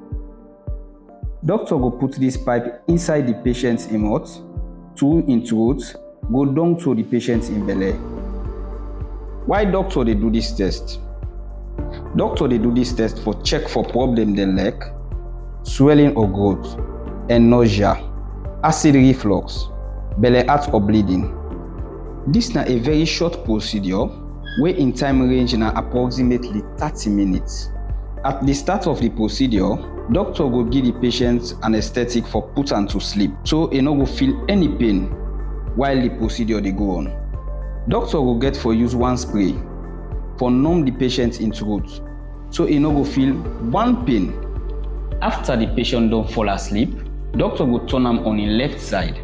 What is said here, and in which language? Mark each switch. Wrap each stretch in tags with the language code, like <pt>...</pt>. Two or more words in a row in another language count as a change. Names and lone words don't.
<kri>Doctor go put this pipe inside the patient mouth, through in throat, go down to the patient in belle. Why doctor dey do this test? Doctor dey do this test for check for problem dem like swelling or growth, and nausea, acid reflux, belle heart or bleeding. This na a very short procedure wey in time range na approximately 30 minutes. At the start of the procedure, doctor go give the patient anesthetic for put am to sleep, so e no go feel any pain while the procedure dey go on. Doctor go get for use one spray for numb the patient in throat, so e no go feel one pain. After the patient don fall asleep, doctor go turn am on im left side.</kri>